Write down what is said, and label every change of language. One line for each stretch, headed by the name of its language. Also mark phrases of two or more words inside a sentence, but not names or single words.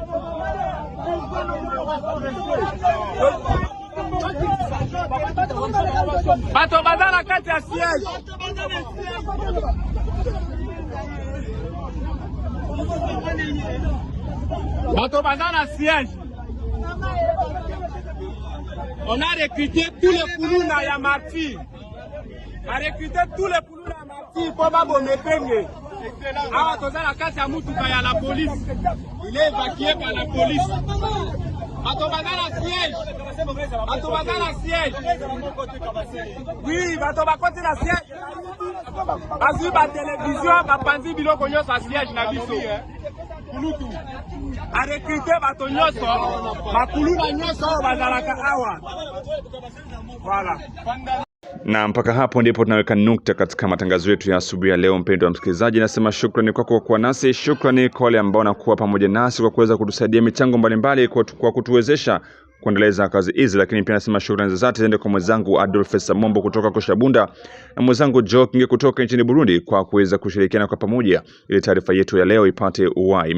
Lingala: Bato bazana kati ya siège. Bato bazana siège.
French: On a recruté tous les
Lingala: Koulouna ya
French: martyrs. On a recruté tous les
Lingala: Koulouna ya
French: martyrs pour pas bomepenge.
Lingala: Awa toza la kati ya mutuka ya
French: la police. Il est évacué par la police.
Lingala: Bato bazana siège. Bato bazana siège. Oui, bato bakoti na siège. Bazui ba télévision bapanzi biloko nyonso siège na biso. Kulutu.
French: A recruter
Lingala: bato nyonso, bakuluna nyonso bazalaka awa. Voilà.
Swahili: Na mpaka hapo ndipo tunaweka nukta katika matangazo yetu ya asubuhi ya leo. Mpendwa msikilizaji, nasema shukrani kwako kwa kuwa nasi, shukrani kwa wale ambao wanakuwa pamoja nasi kwa kuweza kutusaidia michango mbalimbali kwa kutuwezesha kuendeleza kazi hizi, lakini pia nasema shukrani za dhati ziende kwa mwenzangu Adolphe Samombo kutoka Koshabunda na mwenzangu Joe Kinge kutoka nchini Burundi kwa kuweza kushirikiana kwa pamoja ili taarifa yetu ya leo ipate uhai.